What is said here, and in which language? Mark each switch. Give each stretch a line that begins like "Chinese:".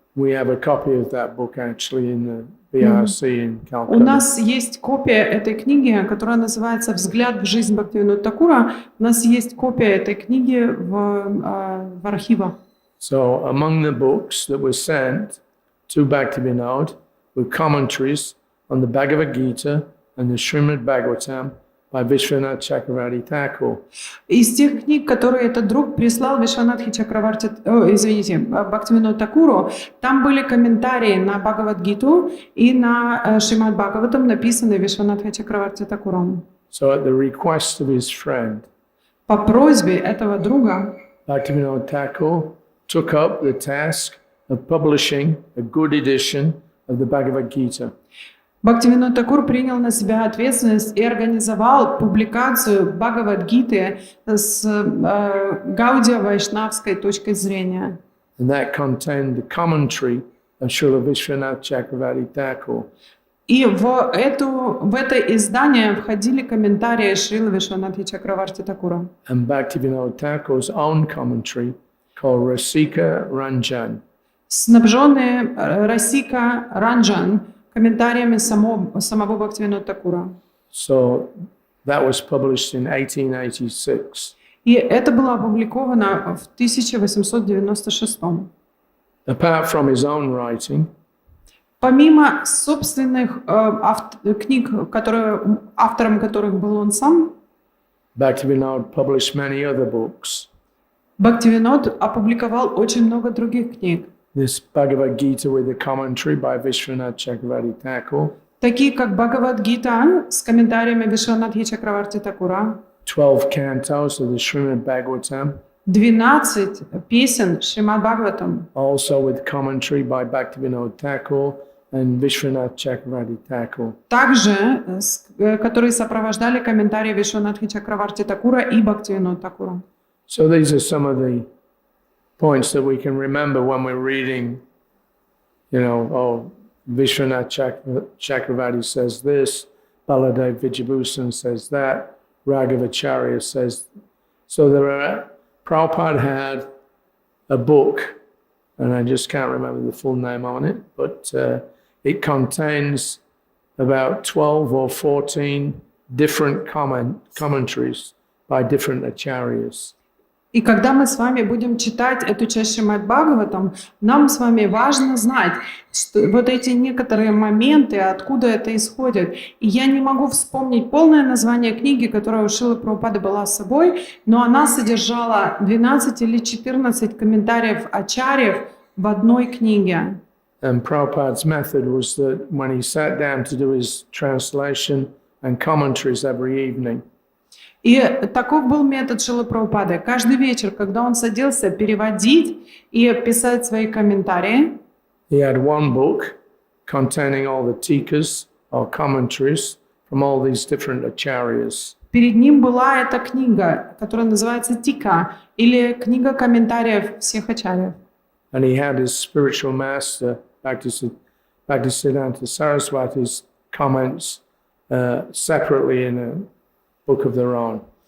English: We have a copy of that book actually in the BRC in
Russian: У
English: Calcutta.
Russian: нас есть копия этой книги, которая называется «Взгляд в жизнь Бхактивинода Такура». У нас есть копия этой книги в архивах.
English: So among the books that were sent to Bhaktivinoda were commentaries on the Bhagavad Gita and the Shrimad-bhagavatam by Vishwanath Chakravarti Thakur.
Russian: Из тех книг, которые этот друг прислал Вишванатхе Чакраварти, Бхактивиноду Такуру, там были комментарии на Бхагавад-гиту и на Шримад-бхагаватам, написанные Вишванатхе Чакраварти Такуром.
English: So at the request of his friend,
Russian: По просьбе этого друга
English: Bhaktivinoda Thakur took up the task of publishing a good edition of the Bhagavad Gita.
Russian: Бхактивинод Такур принял на себя ответственность и организовал публикацию Бхагавад-гиты с гаудия-вайшнавской точкой зрения.
English: And that contained the commentary of Srila Vishwanath Chakravarti Thakur.
Russian: И в это издание входили комментарии Шрилы Вишванатхи Чакраварти Такура.
English: And Bhaktivinoda Thakur's own commentary called Rasika Ranjan.
Russian: Снабженные Расика Ранджан комментариями самого Бхактивинода Такура.
English: So that was published in 1886.
Russian: И это было опубликовано в 1896.
English: Apart from his own writing,
Russian: Помимо собственных книг, автором которых был он сам,
English: Bhaktivinoda published many other books.
Russian: Бхактивинод опубликовал очень много других книг,
English: This Bhagavad Gita with a commentary by Vishwanath Chakravarti Thakur,
Russian: такие как Бхагавад-гита с комментариями Вишванатхи Чакраварти Такура,
English: 12 cantos of the Шримад-бхагаватам,
Russian: 12 песен Шримад-бхагаватам,
English: also with commentary by Bhaktivinoda Thakur and Vishwanath Chakravarti Thakur.
Russian: также которые сопровождали комментарии Вишванатхи Чакраварти Такура и Бхактивинода Такура.
English: So these are some of the points that we can remember when we're reading, Vishwanath Chakravarti says this, Baladev Vijayabhusan says that, Raghavacharya says. So Prabhupada had a book, and I just can't remember the full name on it, but it contains about 12 or 14 different commentaries by different acharyas.
Russian: И когда мы с вами будем читать эту часть Шримад-бхагаватам, нам с вами важно знать, что вот эти некоторые моменты, откуда это исходит. И я не могу вспомнить полное название книги, которая у Шрилы Прабхупады была с собой, но она содержала 12 или 14 комментариев ачарьев в одной книге.
English: And Prabhupada's method was that when he sat down to do his translation and commentaries every evening,
Russian: И таков был метод Шрилы Прабхупады. Каждый вечер, когда он садился переводить и писать свои комментарии,
English: he had one book containing all the tikas or commentaries from all these different acharyas.
Russian: перед ним была эта книга, которая называется Тика, или книга комментариев всех ачарьев.
English: And he had his spiritual master, Bhaktisiddhanta Saraswati's comments separately in a book of their own.